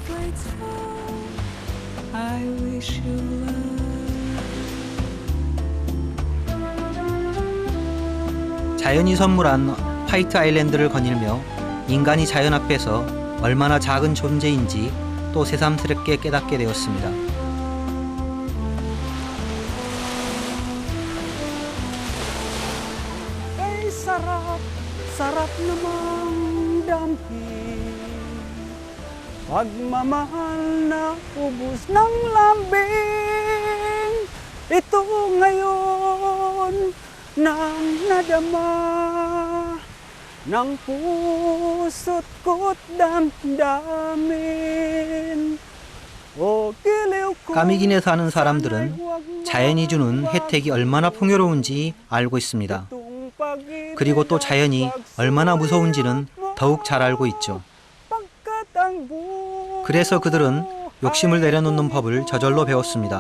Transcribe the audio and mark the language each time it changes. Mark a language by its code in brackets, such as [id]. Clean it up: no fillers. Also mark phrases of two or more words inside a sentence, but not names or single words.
[ko] 자연이 선물한 화이트 아일랜드를 거닐며 인간이 자연 앞에서 얼마나 작은 존재인지 또 새삼스럽게 깨닫게 되었습니다. [tl] Ay sarap, sarap namang damhin. Pagmamahal na ubos ng lambing. Ito ngayon nang nadama ng puso't ko't damdamin. [ko] 까미긴에 사는 사람들은 자연이 주는 혜택이 얼마나 풍요로운지 알고 있습니다. 그리고 또 자연이 얼마나 무서운지는 더욱 잘 알고 있죠. 그래서 그들은 욕심을 내려놓는 법을 저절로 배웠습니다.